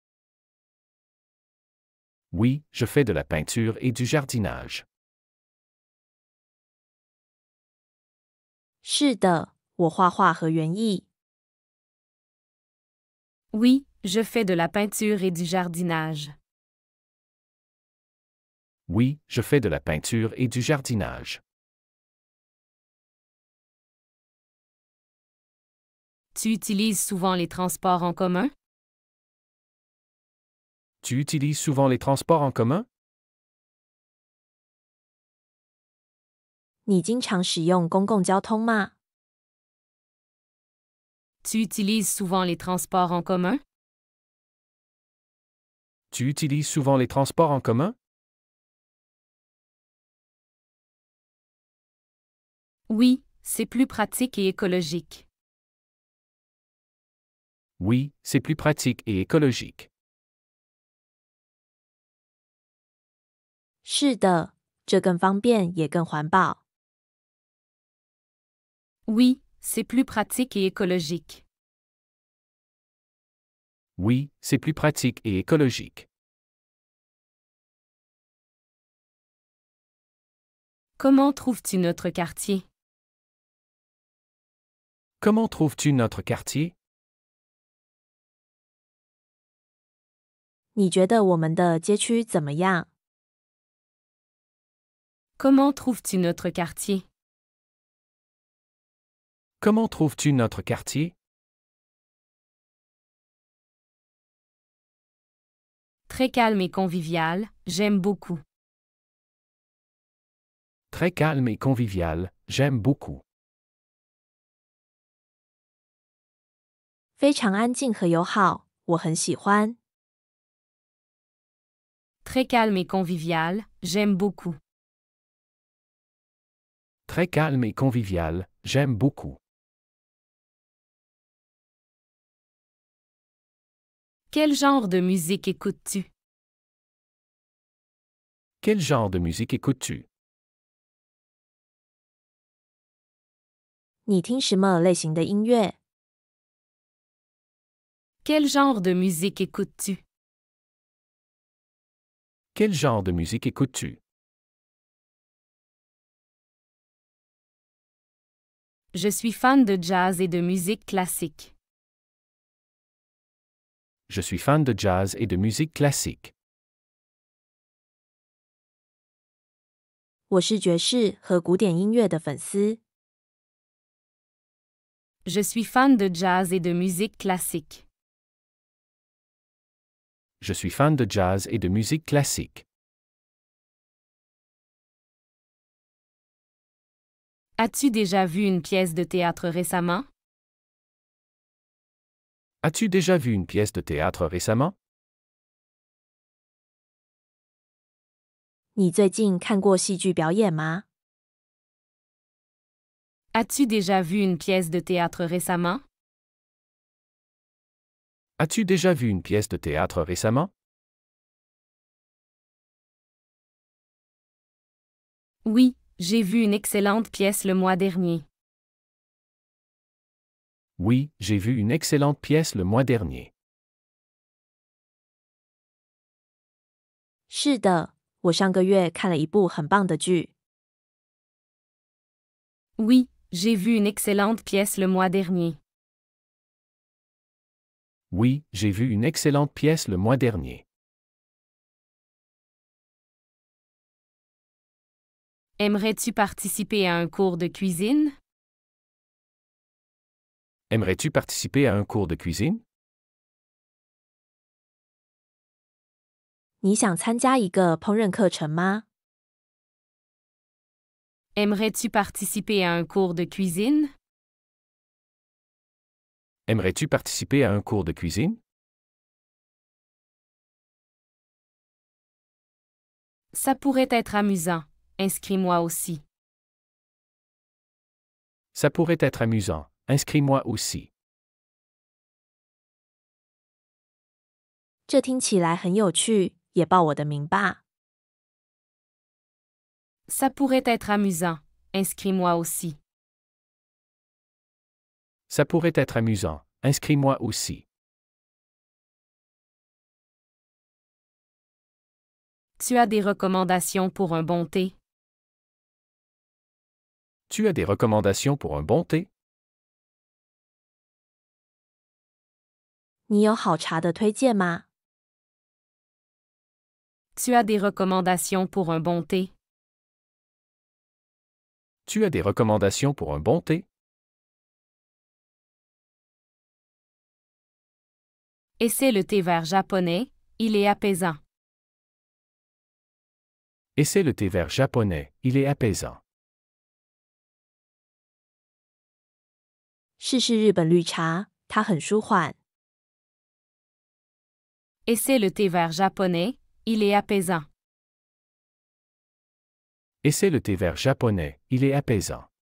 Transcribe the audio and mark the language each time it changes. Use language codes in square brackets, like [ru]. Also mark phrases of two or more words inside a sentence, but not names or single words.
[fr] Oui, je fais de la peinture et du jardinage. [zh] 是的，我画画和园艺。 [fr] Oui, je fais de la peinture et du jardinage. Oui, je fais de la peinture et du jardinage. Tu utilises souvent les transports en commun? Tu utilises souvent les transports en commun? [zh] 你经常使用公共交通吗？ [fr] Tu utilises souvent les transports en commun? Tu utilises souvent les transports en commun? Oui, c'est plus pratique et écologique. Oui, c'est plus pratique et écologique. [zh] 是的，这更方便也更环保。 [fr] Oui, c'est plus pratique et écologique. Oui, c'est plus pratique et écologique. Comment trouves-tu notre quartier? Comment trouves-tu notre quartier? [zh] 你觉得我们的街区怎么样？ [fr] Comment trouves-tu notre quartier? Comment trouves-tu notre quartier? Très calme et convivial, j'aime beaucoup. Très calme et convivial, j'aime beaucoup. [zh] 非常安静和友好，我很喜欢。 [fr] Très calme et convivial, j'aime beaucoup. Très calme et convivial, j'aime beaucoup. Quel genre de musique écoutes-tu? Quel genre de musique écoutes-tu? [zh] 你听什么类型的音乐？ [fr] Quel genre de musique écoutes-tu? Quel genre de musique écoutes-tu? Je suis fan de jazz et de musique classique. Je suis fan de jazz et de musique classique. [zh] 我是爵士和古典音乐的粉丝。 [fr] Je suis fan de jazz et de musique classique. Je suis fan de jazz et de musique classique. As-tu déjà vu une pièce de théâtre récemment? As-tu déjà vu une pièce de théâtre récemment? [zh] 我 [fr] récemment? [zh] 你最近看过戏剧表演吗？ [fr] As-tu déjà vu une pièce de théâtre récemment? As-tu déjà vu une pièce de théâtre récemment? Oui, j'ai vu une excellente pièce le mois dernier. Oui, j'ai vu une excellente pièce le mois dernier. [zh] 是的，我上个月看了一部很棒的剧。 [fr] Oui, j'ai vu une excellente pièce le mois dernier. Oui, j'ai vu une excellente pièce le mois dernier. Aimerais-tu participer à un cours de cuisine? Aimerais-tu participer à un cours de cuisine? [zh] 你想参加一个烹饪课程吗？ [fr] Aimerais-tu participer à un cours de cuisine? Aimerais-tu participer à un cours de cuisine? Ça pourrait être amusant. Inscris-moi aussi. Ça pourrait être amusant. Inscris-moi aussi. [zh] 这听起来很有趣，也报我的名吧。 [fr] Ça pourrait être amusant. Inscris-moi aussi. Ça pourrait être amusant. Inscris-moi aussi. Tu as des recommandations pour un bon thé? Tu as des recommandations pour un bon thé? [zh] 你有好茶的推荐吗？ [fr] Tu as des recommandations pour un bon thé? Tu as des recommandations pour un bon thé? Essaie le thé vert japonais, il est apaisant. Essaie le thé vert japonais, il est apaisant. [zh] 试试日本绿茶，它很舒缓。 [fr] Essaie le thé vert japonais, il est apaisant. Essaie le thé vert japonais, il est apaisant.